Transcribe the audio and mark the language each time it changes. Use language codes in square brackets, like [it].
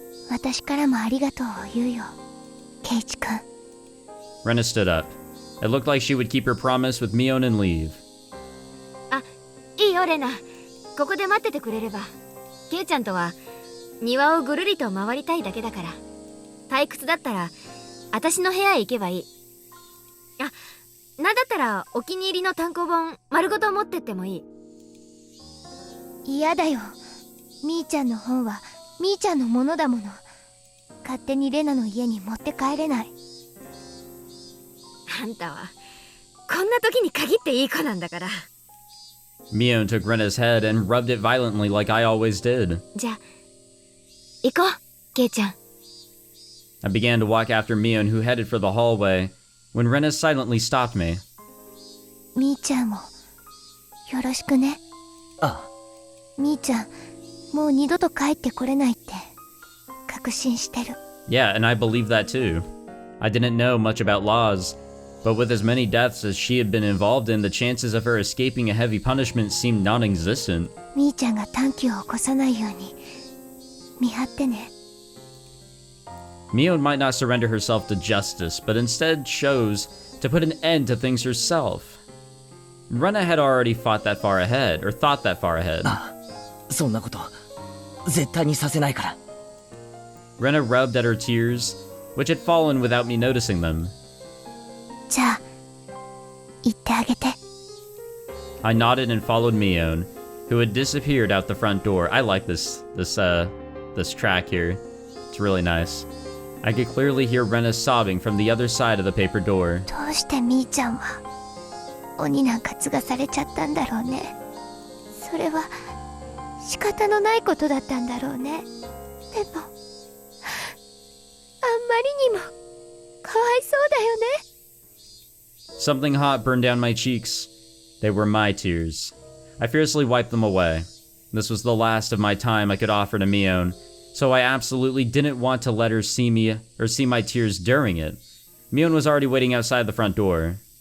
[ja] 私からもありがとうを言うよ、ケイチ君。 [en] Rena stood up. It looked like she would keep her promise with Mion and leave. [ja] あ、いいよレナ。ここで待っててくれれば。ケイちゃんとは庭をぐるりと回りたいだけだから。退屈だったら私の部屋へ行けばいい。あ、なんだったらお気に入りの単行本丸ごと持ってってもいい。嫌だよ。みーちゃんの本はみーちゃんのものだもの。勝手にレナの家に持って帰れない。あんたはこんな時に限っていい子なんだから。 [en] Mion took Rena's head and rubbed it violently like I always did. [ja] じゃあ行こう、ケイちゃん。 [en] I began to walk after Mion, who headed for the hallway, when Rena silently stopped me. [ja] みーちゃんもよろしくね。あ、みーちゃん、もう二度と帰ってこれないって確信してる。 [en] Yeah, and I believe that too. I didn't know much about laws, but with as many deaths as she had been involved in, the chances of her escaping a heavy punishment seemed non-existent. [ja] みーちゃんが短気を起こさないように見張ってね。 [en] Mion might not surrender herself to justice, but instead chose to put an end to things herself. Rena had already thought that far ahead. [ja] あ、そんなこと絶対にさせないから。 [en] Rena rubbed at her tears, which had fallen without me noticing them. [ja] じゃあ言ってあげて。 [en] I nodded and followed Mion, who had disappeared out the front door. I like this track here. It's really nice. I could clearly hear Rena sobbing from the other side of the paper door. [ja] どうしてみーちゃんは鬼なんか継がされちゃったんだろうね。それは仕方のないことだったんだろうね。でもあんまりにもかわいそうだよね。 [en] Something hot burned down my cheeks. They were my tears. I fiercely wiped them away. This was the last of my time I could offer to Mion, so I absolutely didn't want to let her see me or see my tears during it. Mion was already waiting outside the front door.